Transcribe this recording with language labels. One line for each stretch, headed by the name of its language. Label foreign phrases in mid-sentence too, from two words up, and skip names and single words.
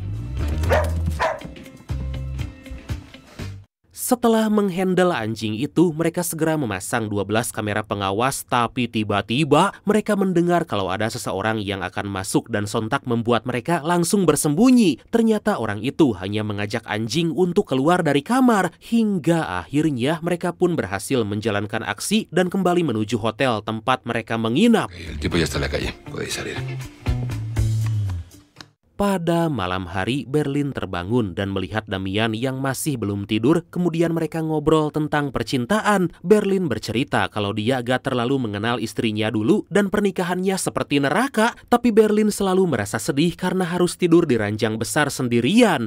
Indonesian: Setelah menghandle anjing itu, mereka segera memasang 12 kamera pengawas, tapi tiba-tiba mereka mendengar kalau ada seseorang yang akan masuk dan sontak membuat mereka langsung bersembunyi. Ternyata orang itu hanya mengajak anjing untuk keluar dari kamar, hingga akhirnya mereka pun berhasil menjalankan aksi dan kembali menuju hotel tempat mereka menginap.
Spanish: El tipo ya está en la calle, podéis salir.
Indonesian: Pada malam hari, Berlin terbangun dan melihat Damian yang masih belum tidur. Kemudian mereka ngobrol tentang percintaan. Berlin bercerita kalau dia agak terlalu mengenal istrinya dulu dan pernikahannya seperti neraka. Tapi Berlin selalu merasa sedih karena harus tidur di ranjang besar sendirian.